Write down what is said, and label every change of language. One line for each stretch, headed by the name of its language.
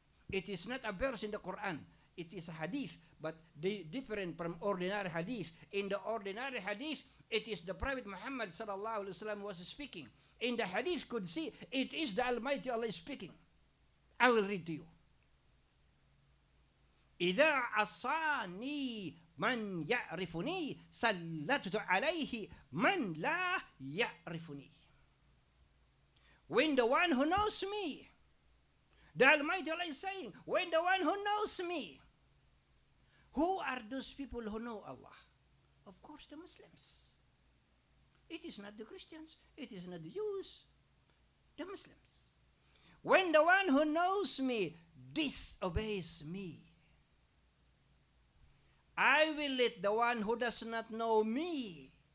English: It is not a verse in the Quran. It is a hadith, but different from ordinary hadith. In the ordinary hadith, it is the Prophet Muhammad sallallahu alaihi wasallam was speaking. In the Hadith Qudsi, it is the Almighty Allah speaking. I will read to you.
Arabic: إذا عصاني من يعرفني سلطت عليه من لا يعرفني.
English: When the one who knows me, the Almighty Allah is saying, when the one who knows me, who are those people who know Allah? Of course, the Muslims. It is not the Christians. It is not the Jews. The Muslims. When the one who knows me disobeys me, I will let the one who does not know me.